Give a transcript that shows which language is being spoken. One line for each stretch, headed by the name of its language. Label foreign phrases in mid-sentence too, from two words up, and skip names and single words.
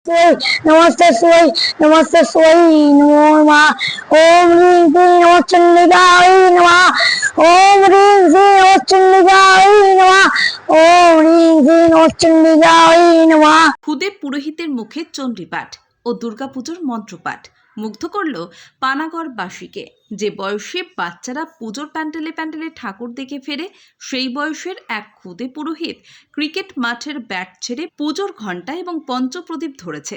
Sanskrit: नमस्ते शिवाय नमस्ते शिवाय नमो नमः ओम ह्रीं क्लीं नमः चंडिकाय नमः ओम ह्रीं क्लीं नमः चंडिकाय नमः ओम ह्रीं क्लीं नमः चंडिकाय नमः।
Bangla: খুদে পুরোহিতের মুখে চণ্ডীপাঠ ও দুর্গাপুজোর মন্ত্রপাঠ মুগ্ধ করল পানাগড়বাসীকে। যে বয়সে বাচ্চারা পুজোর প্যান্ডেলে প্যান্ডেলে ঠাকুর দেখে ফেরে, সেই বয়সের এক খুদে পুরোহিত ক্রিকেট মাঠের ব্যাট ছেড়ে পুজোর ঘণ্টা এবং পঞ্চপ্রদীপ ধরেছে।